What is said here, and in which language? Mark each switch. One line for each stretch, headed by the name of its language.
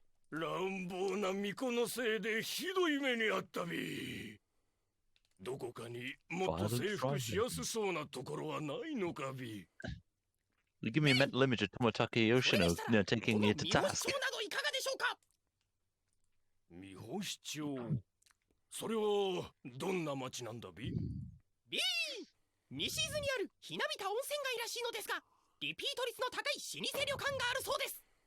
Japanese: 乱暴な巫女のせいでひどい目にあったび。どこかにもっと征服しやすそうなところはないのかび。
English: You give me a mental image of Tomoaki Yoshino, taking you to task.
Japanese: などいかがでしょうか。三保市長。それはどんな町なんだび。西伊豆にあるひなびた温泉街らしいのですが、リピート率の高い老舗旅館があるそうです。